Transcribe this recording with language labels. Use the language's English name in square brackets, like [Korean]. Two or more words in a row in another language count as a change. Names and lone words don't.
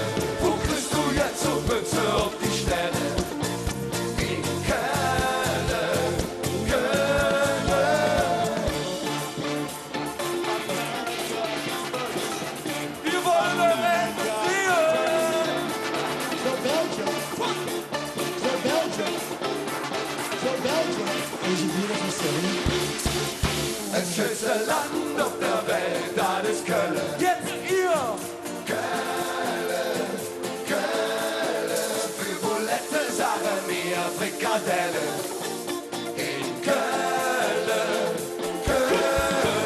[German] Wo kriegst du jetzt so Mütze auf die Stelle? In Köln, Köln. Wir wollen regieren. [Dutch] Voor Belgium. Voor Belgium. Voor Belgium. Deze [English] beautiful city. [German] Das schönste Land auf der Welt, das ist Köln. Jetzt ihr. Köln, Köln. Für Bulette sagen wir Frikadelle. In Köln, Köln.